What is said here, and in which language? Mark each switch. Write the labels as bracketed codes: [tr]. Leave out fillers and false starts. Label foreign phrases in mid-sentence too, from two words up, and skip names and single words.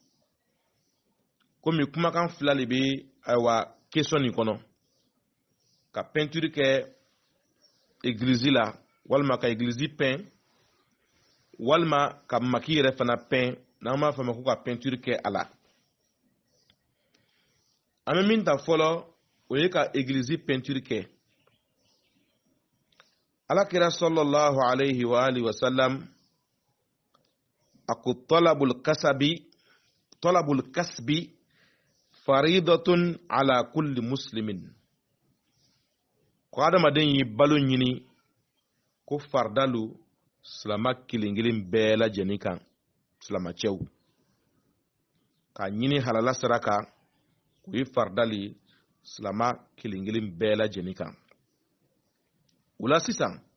[bm] komi kumakan 2 de bɛ ayiwa question nin kɔnɔ ka peinture kɛ église la walima ka église peint walima ka maki yɛrɛ fana peint n'an b'a fɔ a ma ko ka peinture kɛ a la an bɛ min ta fɔlɔ o ye ka église peinture kɛ alakira [ar] صلى الله عليه وعلى آله وسلم [bm] a ko [ar] طلب الكسب فريضة على كل مسلم [bm] ko adamaden yi balo ɲini ko fardalu silama kelen-kelen bɛɛ lajɛlen kan silamacɛw ka ɲini halala sira kan o ye fardali silama kelen-kelen bɛɛ lajɛlen kan o la sisan